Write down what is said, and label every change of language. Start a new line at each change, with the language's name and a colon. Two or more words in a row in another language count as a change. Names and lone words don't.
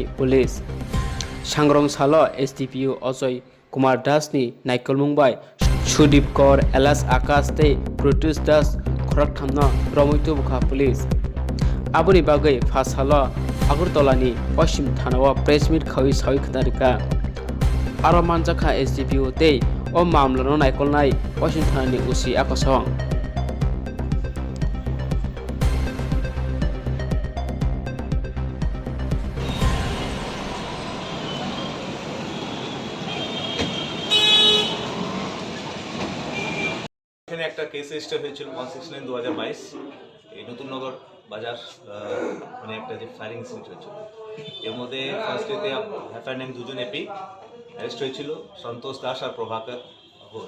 Kok Borok: Police Sangrong Salo SDPU Ojoi Kumar Dasni Naikolmung bai Sudip Kor Elas Akas tei Brutus Das Khoroktham Romui Tubukha Police Aboni bagai Fasalo Agurtolani Paschim Thanao
English: Press Meet
Kok Borok: Khawi Sawi Khwnarika Aro manjakha SDPU tei o mamlano Naikolnai Paschim Thani usi akosong
Bangla: এখানে একটা
English: case register
Bangla: হয়েছিল 169/2022 এই নতুন নগর বাজার মানে একটা যে
English: firing incident
Bangla: হয়েছিল এর মধ্যে ফার্স্ট ডেতে হ্যাফার নেম দুজন এপি অ্যারেস্ট হয়েছিল সন্তোষ দাস আর প্রভাকর ঘোষ।